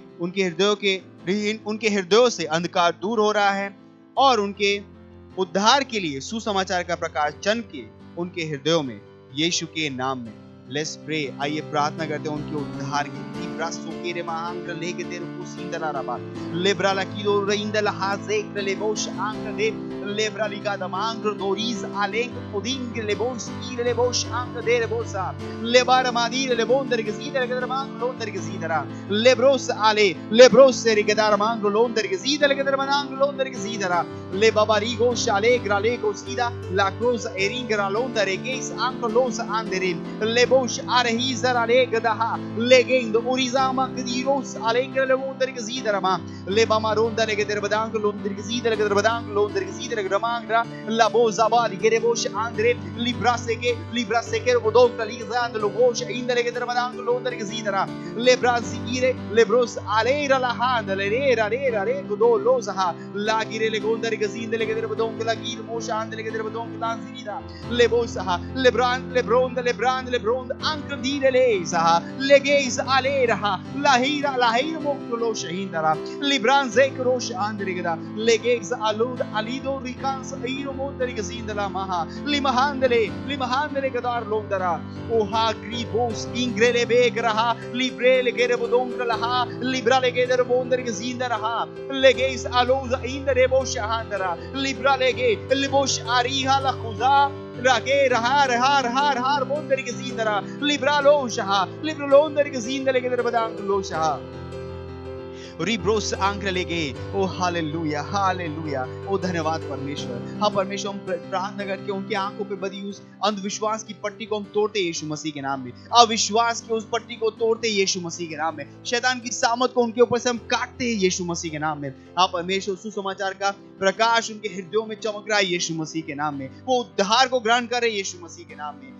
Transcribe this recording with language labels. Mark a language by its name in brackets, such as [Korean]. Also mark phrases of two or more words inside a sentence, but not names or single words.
[Hindi] उनके हृदयों से अंधकार दूर हो रहा है और उनके उद्धार के लिए सुसमाचार का प्रकाश चमके उनके हृदयों में, यीशु के नाम में। [English] Let's pray. [Hindi] आइए प्रार्थना करते हैं उनके उद्धार के लिए। ब्रासोकेरे मांग लेके तेरे कुसिंदला रबा लेब्राला किलो रेंदला हाजे लेबोश आंग दे लेब्रालिका दमांग दोरीज आलेंग पुडिंग लेबोस ईर लेबोश आंग दे लेबोसा लेबार मादीर लेबोंदर के सीदर के दरमांग लोंदर के सीदरा लेब्रोस आले लेब्रोस से के दरमांग लोंदर के सीदर के दरमांग लोंदर के सीदरा ले बाबारिगो शाले ग्राले को सीदा ला क्रोस एरिंगरा लोंदर के आंग लोस आंदरे लेबोश आरही जरा ले गदहा लेगेंद ओरिजामा कदीरोस आलेंग लेबोंदर के सीदरा ले बामा लोंदर के दरबांग लोंदर के सीदर के दरबांग लोंदर के सीदर Gramangra la boza bali che rebosh andre librase che rodon talizand lo gosh indere che dermadang londer che sidera le brasire le bros alera la hand le re godo loza la gire le gondare che sindele che derbadon la gir mosh andele che derbadon la sida le bosa le brand anche dire le sa le geis alera la hira moklo shahindara libran zekrosh andre che da le geis alud alido likansa iro mondari gazindala maha limahandele gadar londara o ha gribos ingrele begraha librele gerebodongralaha librale geder mondari gazindara legeis aloza indere boshandara libralege libosh ariha la khuza rage har mondari gazindara libralo shaha libralondari gazindele geder badang lo shaha रिब्रोस आंक्र लेगे ओ हालेलुया हालेलुया ओ धन्यवाद परमेश्वर। हाँ परमेश्वर, हम प्रार्थना करके उनकी आंखों पे बधी उस अंधविश्वास की पट्टी को हम तोड़ते यीशु मसीह के नाम में, अविश्वास की उस पट्टी को तोड़ते यीशु मसीह के नाम में, शैतान की सामत को उनके ऊपर से हम काटते हैं यीशु मसीह के नाम में। हाँ परमेश्वर, सुसमाचार का प्रकाश उनके हृदयों में चमक रहा है यीशु मसीह के नाम में, वो उद्धार को ग्रहण कर रहे यीशु मसीह के नाम में।